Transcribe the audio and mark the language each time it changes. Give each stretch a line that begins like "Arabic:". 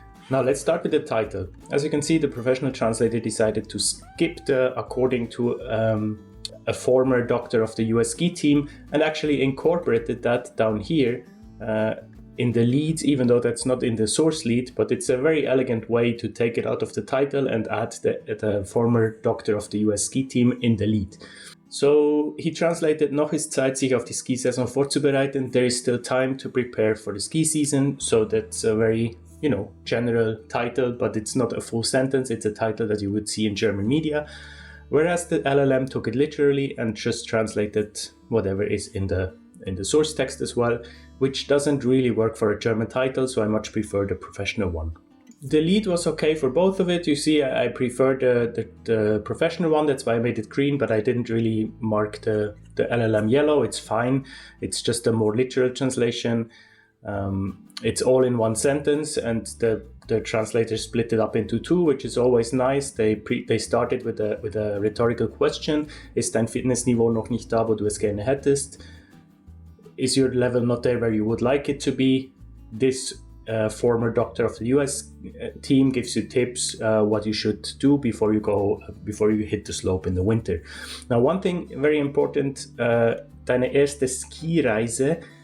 English: Now let's start with the title. As you can see, the professional translator decided to skip the according to a former doctor of the US ski team and actually incorporated that down here in the lead, even though that's not in the source lead, but it's a very elegant way to take it out of the title and add the former doctor of the US ski team in the lead. So he translated,
German: noch ist Zeit, sich auf die Skisaison vorzubereiten.
English: There is still time to prepare for the ski season. So that's a very, general title, but it's not a full sentence. It's a title that you would see in German media. Whereas the LLM took it literally and just translated whatever is in the source text as well, which doesn't really work for a German title. So I much prefer the professional one. The lead was okay for both of it. You see, I prefer the professional one. That's why I made it green, but I didn't really mark the LLM yellow. It's fine. It's just a more literal translation. It's all in one sentence, and the translator split it up into two, which is always nice. They started with a rhetorical question.
German: Ist dein Fitnessniveau noch nicht da, wo du es gerne hättest?
English: Is your level not there where you would like it to be? This former doctor of the US team gives you tips what you should do before you hit the slope in the winter. Now, one thing very important,
German: deine erste Skireise.